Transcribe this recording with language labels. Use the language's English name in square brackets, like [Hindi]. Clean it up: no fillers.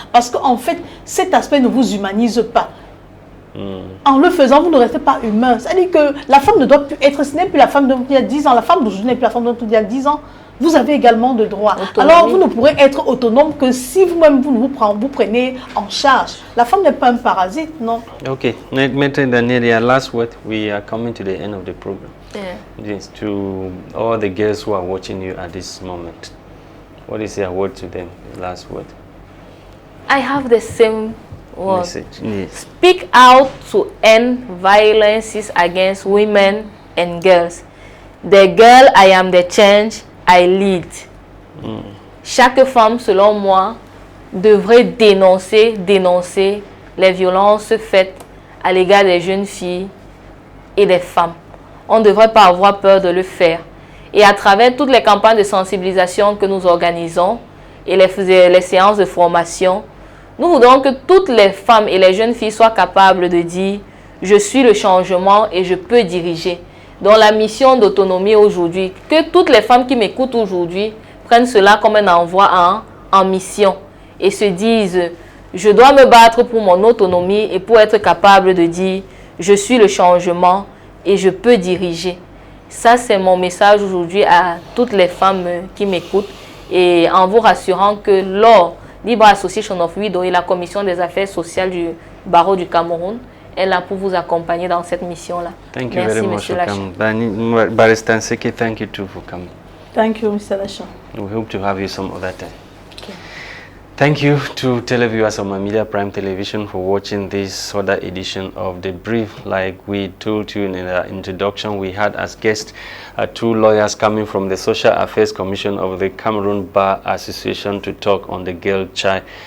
[French] Parce qu'en fait, cet aspect ne vous humanise pas. En le faisant, vous ne restez pas humain. C'est-à-dire que la femme ne doit plus être, ce n'est plus la femme d'il y a 10 ans. La femme d'aujourd'hui n'est plus la femme d'il y a 10 ans. Vous avez également de droits. Alors, vous ne pourrez être autonome que si vous-même vous prenez en charge. La femme n'est pas un parasite, non? [English] Okay. Maître Danielia, last word. We are coming to the end of the program. Yes, to all the girls who are watching you at this moment, what is your word to them? Last word. I have the same word. Message. Yes. Speak out to end violences against women and girls. The girl, I am the change I lead. [French] Chaque femme, selon moi, devrait dénoncer les violences faites à l'égard des jeunes filles et des femmes. On ne devrait pas avoir peur de le faire. Et à travers toutes les campagnes de sensibilisation que nous organisons et les séances de formation, nous voudrons que toutes les femmes et les jeunes filles soient capables de dire « Je suis le changement et je peux diriger ». Dans la mission d'autonomie aujourd'hui, que toutes les femmes qui m'écoutent aujourd'hui prennent cela comme un envoi en mission et se disent « Je dois me battre pour mon autonomie et pour être capable de dire « Je suis le changement et je peux diriger ». Ça, c'est mon message aujourd'hui à toutes les femmes qui m'écoutent et en vous rassurant que l'OR, Libre Association of Widows et la Commission des affaires sociales du Barreau du Cameroun est là pour vous accompagner dans cette mission-là. [English] Thank you very much for coming. Barrister Nseke, thank you too for coming. Thank you, Mr. Lachan. We hope to have you some other time. Okay. Thank you to televiewers of Media Prime Television for watching this other edition of The Brief. Like we told you in the introduction, we had as guests two lawyers coming from the Social Affairs Commission of the Cameroon Bar Association to talk on the girl child.